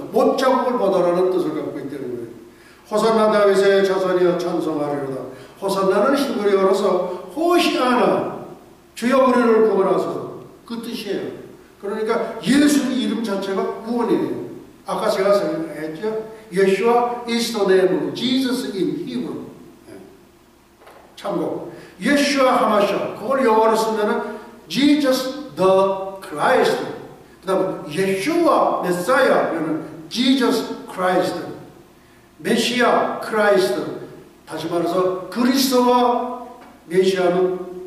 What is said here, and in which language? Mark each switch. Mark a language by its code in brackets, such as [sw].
[ko] 못자국을 보다라는 뜻을 갖고 있다는 거예요. 호산나 다윗의 자손이여 찬송하리로다. 호산나는 히브리어로서 호시아나, 주여 우리를 구원하소서, 그 뜻이에요. 그러니까 예수의 이름 자체가 구원이에요. 아까 제가 설명했죠. [en] 예수와 is the name of Jesus in Hebrew. [ko] 참고 예수와 하마샤, 그걸 영어로 쓰면은 Jesus the Christ. 그 다음에 예수와 메사야는 Jesus Christ. 메시아 크라이스트. 다시 말해서 그리스도와 메시아는